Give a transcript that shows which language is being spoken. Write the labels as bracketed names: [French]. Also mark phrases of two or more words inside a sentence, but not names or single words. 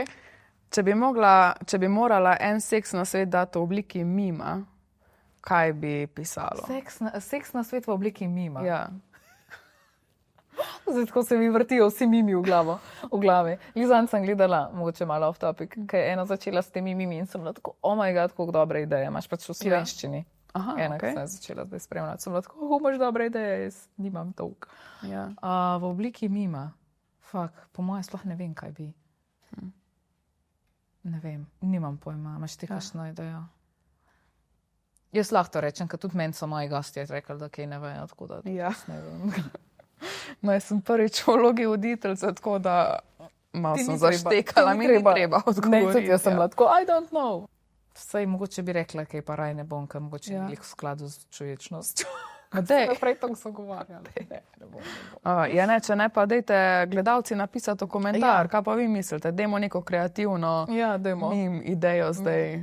[Slovenian] Če bi morala en seks na svet dati v obliki mima, kaj bi pisalo? Seks na svet v obliki mima. Ja. Zdaj, tako se mi vrtijo vsi mimi v glavi. Lizan sem gledala, mogoče malo [English] off topic, [Slovenian] ker je ena začela s temi mimi in sem bila tako, [English] oh my god, [Slovenian] koliko dobre ideje imaš pač v slovenščini. Aha, ena, okej. ki sem začela zdaj spremljati, sem bila tako, kako imaš dobre ideje, jaz nimam toliko. Ja. V obliki mima, po mojem sploh ne vem, kaj bi. Ne vem, nimam pojma, imaš ti kakšno idejo? Jaz lahko to rečem, ker tudi meni so moji gostje rekli, da kaj ne vejo, tako da Ja. ne vem. No, jaz sem prvič v vlogi voditeljice, tako da malo Ti sem ni treba, zaštekala, ti ni mi ni treba. treba Ne, odgovoriti. tudi jaz sem ja. bila tako, [English] I don't know. [Slovenian] Saj mogoče bi rekla, kaj pa raj ne bom, ker mogoče Ja. ni v skladu z človečnostjo. Dej. Naprej tako zagovarjali. Ne bom. Ja, ne, če ne, pa dejte gledalci napisati v komentar, Ja. kaj pa vi mislite, dajmo neko kreativno Ja, dajmo. mim idejo zdaj